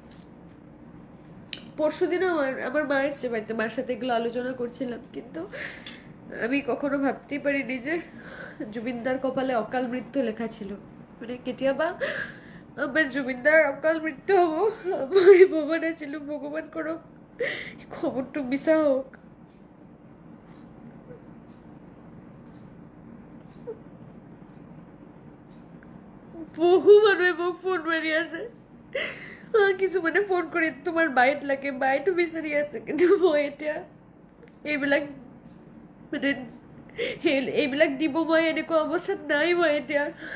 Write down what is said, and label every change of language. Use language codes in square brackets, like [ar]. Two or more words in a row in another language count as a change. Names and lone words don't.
[bn] পরশুদিন আমার মা এসছে বাড়িতে মার সাথে এগুলো আলোচনা করছিলাম কিন্তু আমি কখনো ভাবতেই পারিনি যে জুবিনদার কপালে অকাল মৃত্যু লেখা ছিল মানে কেতিয়াবা আমার জুবিনদার অকাল মৃত্যু হবো আমি ভবানা ছিল ভগবান করো খবরটা মিছা হোক [as] বহু মানুহে মোক ফোন মাৰি আছে কিছুমানে ফোন কৰি তোমাৰ বাইট লাগে বাইটো বিচাৰি আছে কিন্তু মই এতিয়া এইবিলাক মানে এইবিলাক দিব মই এনেকুৱা অৱস্থাত নাই মই এতিয়া